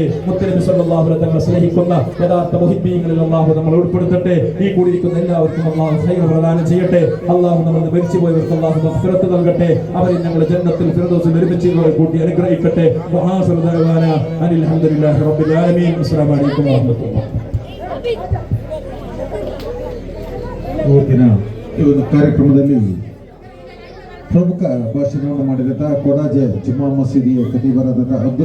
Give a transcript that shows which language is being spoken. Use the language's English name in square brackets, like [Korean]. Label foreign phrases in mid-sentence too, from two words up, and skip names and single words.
[Malayalam] മുത്തനബി [Arabic] صلى الله عليه وسلم [Malayalam] സ്നേഹിക്കുന്ന യഥാർത്ഥ മുഹിബ്ബീങ്ങളിൽ അല്ലാഹു നമ്മൾ ഉൾപ്പെടുത്തട്ടെ. ഈ കൂടിയിരിക്കുന്ന എല്ലാവർക്കും അല്ലാഹു ഖൈർ പ്രദാനം ചെയ്യട്ടെ. അല്ലാഹു നമ്മുടെ മരിച്ചുപോയവർക്ക് അല്ലാഹു മഗ്ഫിറത്ത് നൽകട്ടെ. അവരെ ഞങ്ങളുടെ ജന്നത്തിൽ ഫിർദൗസിൽ ഒരുമിച്ച് കൂട്ടി അനുഗ്രഹിക്കട്ടെ. [Arabic] وآخر دعوانا أن الحمد لله رب العالمين. السلام عليكم ورحمة الله. [Kannada] ಇವತ್ತಿನ ಈ ಒಂದು ಕಾರ್ಯಕ್ರಮದಲ್ಲಿ ಪ್ರಮುಖ ಭಾಷಣವನ್ನು ಮಾಡಿದಂತಹ ಕೊಡಾಜೆ ಜುಮ್ಮಾ ಮಸೀದಿಯ ಖತೀಬರಾದ ಅಬ್ದುಲ್